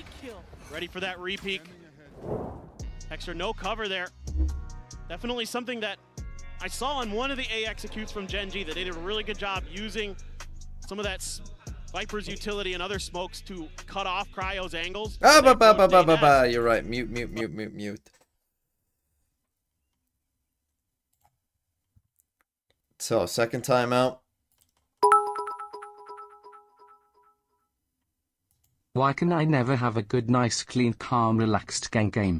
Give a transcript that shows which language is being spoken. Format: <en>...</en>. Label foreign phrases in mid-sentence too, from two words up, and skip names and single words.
<en>Ready for that repeat. Texture, no cover there. Definitely something that I saw on one of the A executes from GENG that they did a really good job using some of that Viper's utility and other smokes to cut off Cryo's angles. Ah, They ba, ba, forced ba, ba, ANS. ba. You're right. Mute. So, second timeout. Why can I never have a good, nice, clean, calm, relaxed gang game?</en>